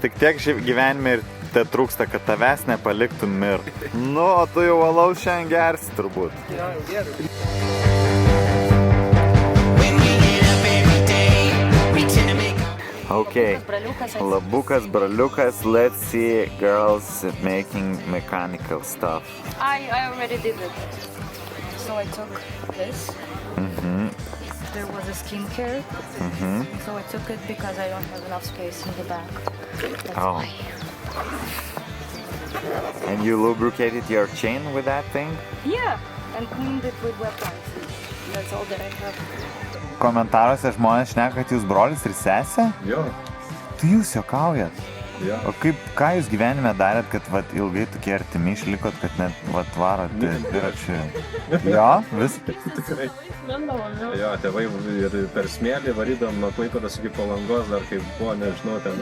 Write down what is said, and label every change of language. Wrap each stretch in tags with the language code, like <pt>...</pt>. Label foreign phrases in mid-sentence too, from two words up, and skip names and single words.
<lt>Tik tiek gyvenime ir te trūksta, kad tavęs nepaliktum mirt. Nu, o tu jau alaus šiandien gersi turbūt. Ja, jau geriu. Okay, labukas, braliukas,</lt> <en>let's see girls making mechanical stuff. I already did it. So I took this. There was a skincare. So I took it because I don't have enough space in the back. That's why. And you lubricated your chain with that thing? Yeah, and cleaned it with wet wipes. That's all that I have.</en> <lt>Komentaruose žmonės šneka, kad jūs brolis ir sesė? Jo. Tai jūs juokaujat? Jo. O ką jūs gyvenime darėt, kad ilgai tokie artimi išlikot, kad net varot dviračių? Jo, vis? Tikrai. Jo, tėvai ir per smėlį varydom nuo Klaipėdos iki Palangos, dar kaip buvo, nežinau, ten</lt>